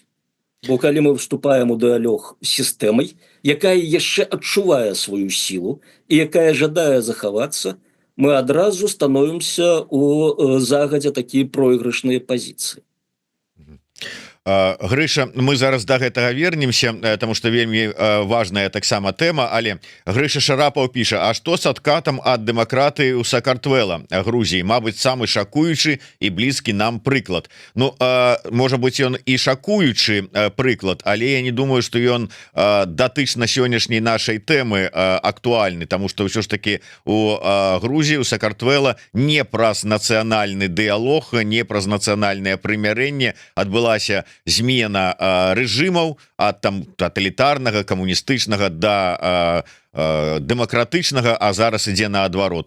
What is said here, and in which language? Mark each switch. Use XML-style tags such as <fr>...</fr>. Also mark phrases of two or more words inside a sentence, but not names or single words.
<be>Бо калі мы вступаем у дыялог з сістэмай, якая яшчэ адчувае сваю сілу і якая жадае захавацца, мы адразу становімся у загадзя такія пройгрышныя пазіцыі. Грыша, мы зараз до гэтага вернемся,</be> <ru>потому что</ru> <be>вельмі важная таксама тэма, але Грыша Шарапаў піша: а што з адкатам ад дэмакратыі ў Сакартвэла, Грузіі? Мабыць, самы шакуючы і блізкі нам прыклад. Ну, можа быць, ён і шакуючы прыклад, але я не думаю, што ён датычна сённяшняй нашай тэмы актуальны, тому что ўсё ж таки у Грузіі, у Сакартвэла не праз нацыянальны дыялог, не праз нацыянальнае прымірэнне адбылася змена рэжымаў ад там таталітарнага, камуністычнага да дэмакратычнага, а зараз ідзе наадварот.</be>